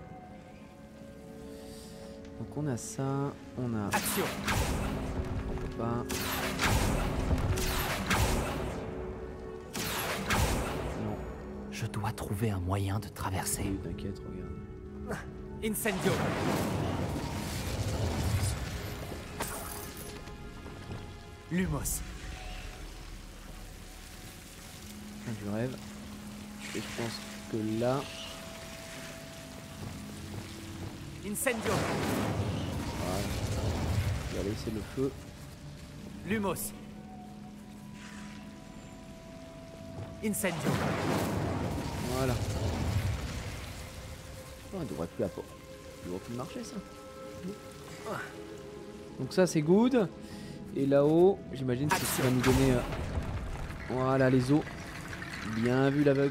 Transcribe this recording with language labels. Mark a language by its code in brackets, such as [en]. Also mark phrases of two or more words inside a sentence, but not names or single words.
[fr] Donc on a ça, on a... Action. On peut pas... Non. Je dois trouver un moyen de traverser. Oui, t'inquiète, regarde. Incendio. Lumos. Du rêve. Et je pense que là... Incendio. Voilà. On va laisser le feu. Lumos. Incendio. Voilà. Oh, elle devrait plus apporter. Il devrait plus marcher ça. Donc ça c'est good. Et là-haut, j'imagine que ça va nous donner... Voilà les os. Bien vu l'aveugle.